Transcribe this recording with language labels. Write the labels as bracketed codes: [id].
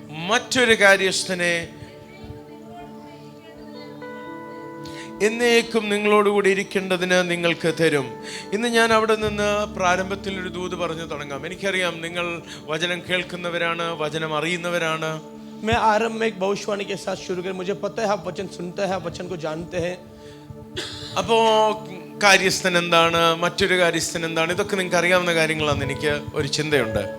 [ml] മറ്റൊരു കാര്യസ്ഥനെ എന്നേക്കും നിങ്ങളോടുകൂടി ഇരിക്കേണ്ടതിന് നിങ്ങൾക്ക് തരും. ഇന്ന് ഞാൻ അവിടെ നിന്ന് പ്രാരംഭത്തിൽ ഒരു ദൂത് പറഞ്ഞു തുടങ്ങാം. എനിക്കറിയാം നിങ്ങൾ വചനം കേൾക്കുന്നവരാണ്, വചനം അറിയുന്നവരാണ്. [hi] मैं आरंभ में एक भविष्यवाणी के साथ शुरू करें. मुझे पता है आप वचन सुनते हैं, आप वचन को जानते हैं. [ml] അപ്പോ കാര്യസ്ഥൻ എന്താണ്, മറ്റൊരു കാര്യസ്ഥൻ എന്താണ്, ഇതൊക്കെ നിങ്ങൾക്ക് അറിയാവുന്ന കാര്യങ്ങളാണെന്ന് എനിക്ക് ഒരു ചിന്തയുണ്ട്.